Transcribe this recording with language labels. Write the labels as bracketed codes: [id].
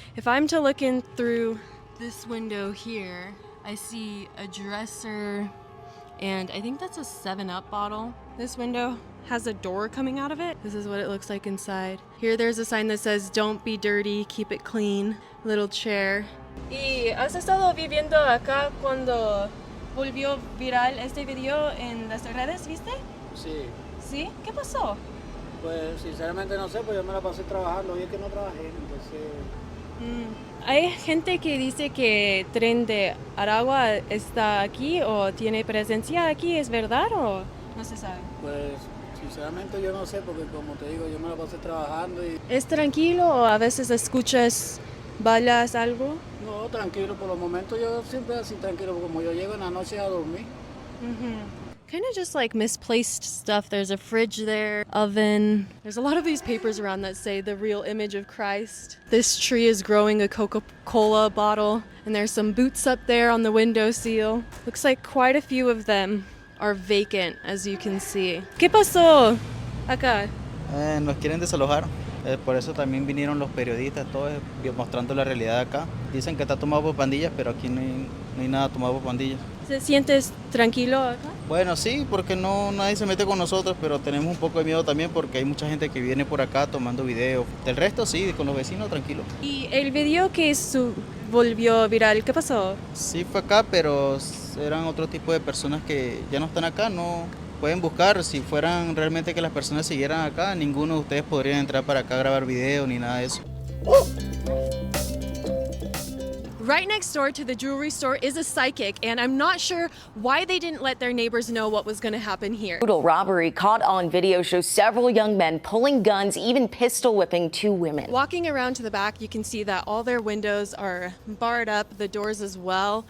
[en] If I'm to look in through this window here, I see a dresser, and I think that's a 7-Up bottle. This window has a door coming out of it. This is what it looks like inside. Here there's a sign that says don't be dirty, keep it clean. Little chair. [es] ¿Y has estado viviendo acá cuando volvió viral este video en las redes, viste? Sí. ¿Sí? ¿Qué pasó? Pues sinceramente no sé, pues yo me la pasé trabajando, hoy es que no trabajé, entonces... Hay gente que dice que Tren de Aragua está aquí o tiene presencia aquí, ¿es verdad o no se sabe? Pues sinceramente yo no sé, porque como te digo, yo me la pasé trabajando y... ¿Es tranquilo o a veces escuchas balas, algo? No, tranquilo, por los momentos yo siempre así tranquilo, porque como yo llego en la noche a dormir. [en] Kind of just like misplaced stuff. There's a fridge there, oven. There's a lot of these papers around that say the real image of Christ. This tree is growing a Coca-Cola bottle, and there's some boots up there on the windowsill. Looks like quite a few of them are vacant, as you can see. [es] ¿Qué pasó acá? Nos quieren desalojar, por eso también vinieron los periodistas, todos mostrando la realidad de acá. Dicen que está tomado por pandillas, pero aquí no hay nada tomado por pandillas. ¿Te sientes tranquilo acá? Bueno, sí, porque nadie se mete con nosotros, pero tenemos un poco de miedo también porque hay mucha gente que viene por acá tomando videos. Del resto sí, con los vecinos tranquilo. ¿Y el video que volvió viral, qué pasó? Sí fue acá, pero eran otro tipo de personas que ya no están acá, no pueden buscar. Si fueran realmente que las personas siguieran acá, ninguno de ustedes podría entrar para acá a grabar videos ni nada de eso. [en] Right next door to the jewelry store is a psychic, and I'm not sure why they didn't let their neighbors know what was going to happen here. Brutal robbery caught on video shows several young men pulling guns, even pistol whipping two women. Walking around to the back, you can see that all their windows are barred up, the doors as well.